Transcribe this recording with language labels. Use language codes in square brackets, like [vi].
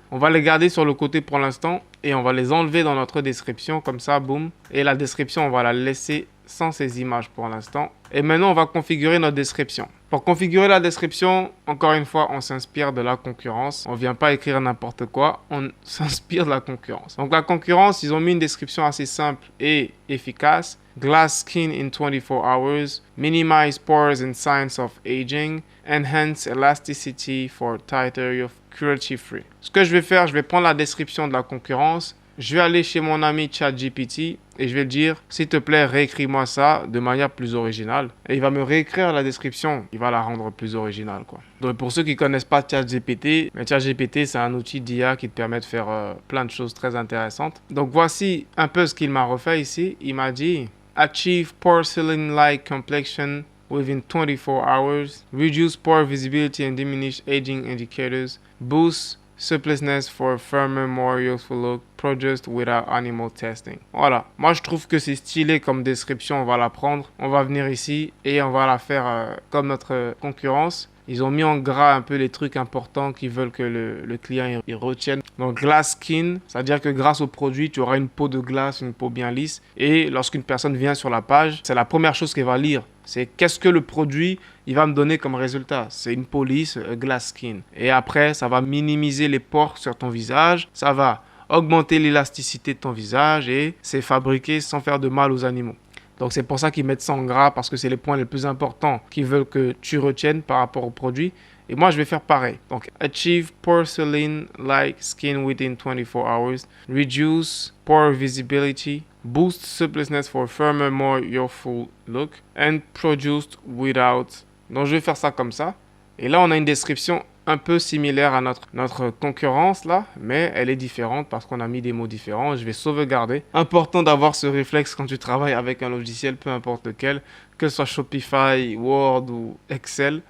[fr] On va les garder sur le côté pour l'instant et on va les enlever dans notre description comme ça, boum. Et la description, on va la laisser sans ces images pour l'instant. Et maintenant, on va configurer notre description. Pour configurer la description, encore une fois, on s'inspire de la concurrence. On ne vient pas écrire n'importe quoi, on s'inspire de la concurrence. Donc la concurrence, ils ont mis une description assez simple et efficace. [en] Glass skin in 24 hours, minimize pores and signs of aging, enhance elasticity for tighter, cruelty-free. [fr] Ce que je vais faire, je vais prendre la description de la concurrence. Je vais aller chez mon ami ChatGPT et je vais lui dire, s'il te plaît, réécris-moi ça de manière plus originale. Et il va me réécrire la description. Il va la rendre plus originale, quoi. Donc, pour ceux qui ne connaissent pas ChatGPT, ChatGPT, c'est un outil d'IA qui te permet de faire plein de choses très intéressantes. Donc, voici un peu ce qu'il m'a refait ici. Il m'a dit, [en] achieve porcelain-like complexion within 24 hours, reduce pore visibility and diminish aging indicators, boost suppleness for a firmer, more youthful look, produced without animal testing. [fr] Voilà. Moi, je trouve que c'est stylé comme description. On va la prendre. On va venir ici et on va la faire comme notre concurrence. Ils ont mis en gras un peu les trucs importants qu'ils veulent que le client il retienne. Donc, glass skin, c'est-à-dire que grâce au produit, tu auras une peau de glace, une peau bien lisse. Et lorsqu'une personne vient sur la page, c'est la première chose qu'elle va lire. C'est qu'est-ce que le produit il va me donner comme résultat. C'est une peau lisse, glass skin. Et après, ça va minimiser les pores sur ton visage. Ça va augmenter l'élasticité de ton visage et c'est fabriqué sans faire de mal aux animaux. Donc, c'est pour ça qu'ils mettent ça en gras parce que c'est les points les plus importants qu'ils veulent que tu retiennes par rapport au produit. Et moi, je vais faire pareil. Donc, [en] achieve porcelain-like skin within 24 hours. Reduce pore visibility. Boost suppleness for a firmer, more youthful look. And produced without. [fr] Donc, je vais faire ça comme ça. Et là, on a une description un peu similaire à notre concurrence là, mais elle est différente parce qu'on a mis des mots différents. Je vais sauvegarder. Important d'avoir ce réflexe quand tu travailles avec un logiciel, peu importe lequel, que ce soit Shopify, Word ou Excel.